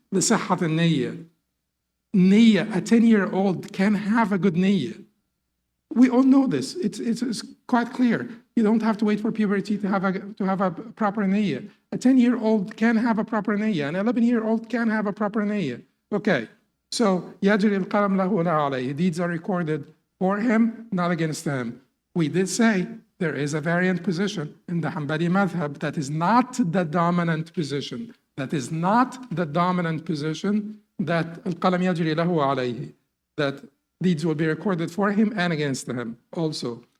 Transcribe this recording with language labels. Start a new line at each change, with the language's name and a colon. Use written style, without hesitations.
Arabic: لصحة النية.
English: Niyyah, a 10-year-old can have a good niyyah. We all know this. It's quite clear. You don't have to wait for puberty to have a proper niyyah. A 10-year-old can have a proper niyyah. An 11-year-old can have a proper niyyah. Okay, so
Arabic: يجري القلم له ولا عليه.
English: Deeds are recorded for him, not against him. We did say there is a variant position in the Hanbali madhab that is not the dominant position. That is not the dominant position, that
Arabic: al-qalam yajri lahu wa alayhi,
English: that deeds will be recorded for him and against him also.